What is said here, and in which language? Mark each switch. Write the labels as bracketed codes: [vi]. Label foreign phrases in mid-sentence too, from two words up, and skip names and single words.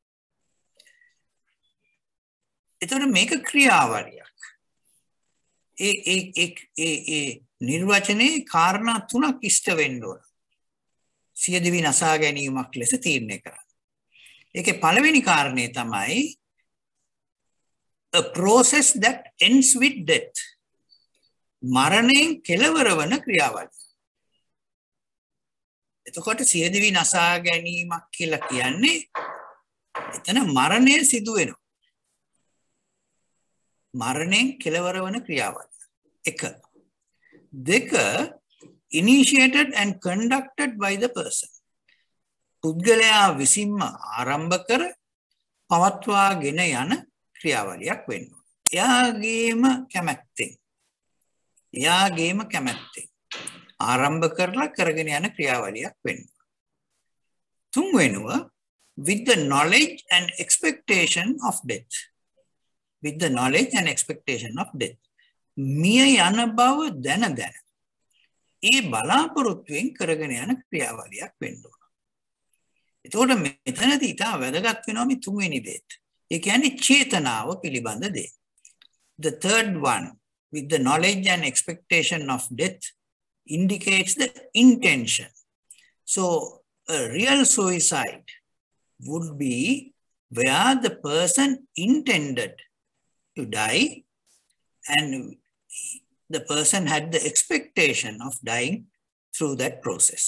[si] එතකොට මේක ක්‍රියාවලියක්. ඒ නිර්වචනයේ කාරණා තුනක් ඉෂ්ට වෙන්න ඕන. සියදිවි නසා ගැනීමක් ලෙස තීරණය කරන්න. ඒකේ පළවෙනි කාරණේ තමයි [en] a process that ends with death. [si] මරණයෙන් කෙලවර වන ක්‍රියාවලිය. එතකොට සියදිවි නසා ගැනීමක් කියලා කියන්නේ එතන මරණය සිදු වෙනවා. මරණයෙන් කෙලවර වන ක්‍රියාවලිය. එක. දෙක, [en] initiated and conducted by the person. [si] පුද්ගලයා විසින්ම ආරම්භ කර පවත්වාගෙන යන ක්‍රියාවලියක් වෙන්න ඕන. එයාගේම කැමැත්තෙන් ආරම්භ කරලා කරගෙන යන ක්‍රියාවලියක් වෙන්න ඕන. තුන්වෙනුව, [en] with the knowledge and expectation of death. With the knowledge and expectation of death. [si] මිය යන බව දැන ඒ බලාපොරොත්තුවෙන් කරගෙන යන ක්‍රියාවලියක් වෙන්න ඕන. එතකොට මෙතනදී ඉතා වැදගත් වෙනවා මේ තුන්වෙනි දේත්. ඒ කියන්නේ චේතනාව පිළිබඳ දේ. [en] The third one, with the knowledge and expectation of death, indicates the intention. So a real suicide would be where the person intended to die and the person had the expectation of dying through that process.